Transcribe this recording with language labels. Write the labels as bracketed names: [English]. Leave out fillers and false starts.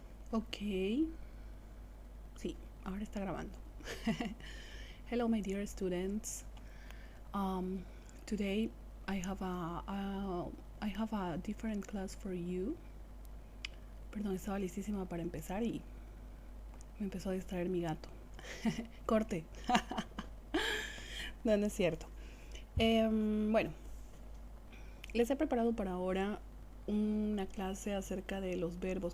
[Spanish] Ok, sí, ahora está grabando. [English] Hello, my dear students. Um, Today I have a different class for you. [Spanish] Perdón, estaba listísima para empezar y me empezó a distraer mi gato. Corte. No, no es cierto. Bueno, les he preparado para ahora una clase acerca de los verbos.